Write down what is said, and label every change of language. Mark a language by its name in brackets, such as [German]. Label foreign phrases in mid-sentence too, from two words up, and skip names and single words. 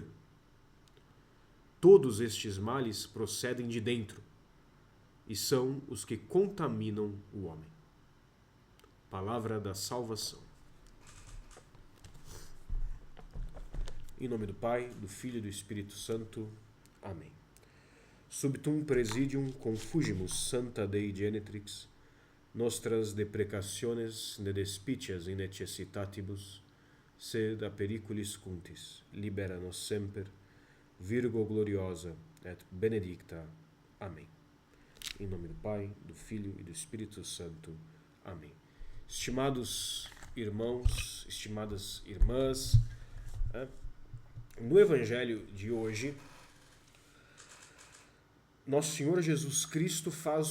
[Portuguese] Todos estes males procedem de dentro e são os que contaminam o homem. Palavra da salvação. Em nome do Pai, do Filho e do Espírito Santo. Amém. [Latin] Subtum presidium confugimus Santa Dei Genetrix, nostras deprecationes ne despicias in necessitatibus, sed a periculis cuntis, libera nos semper, Virgo gloriosa et benedicta. [Portuguese] Amém. Em nome do Pai, do Filho e do Espírito Santo. Amém. Estimados irmãos, estimadas irmãs, no Evangelho de hoje, Nosso Senhor Jesus Cristo faz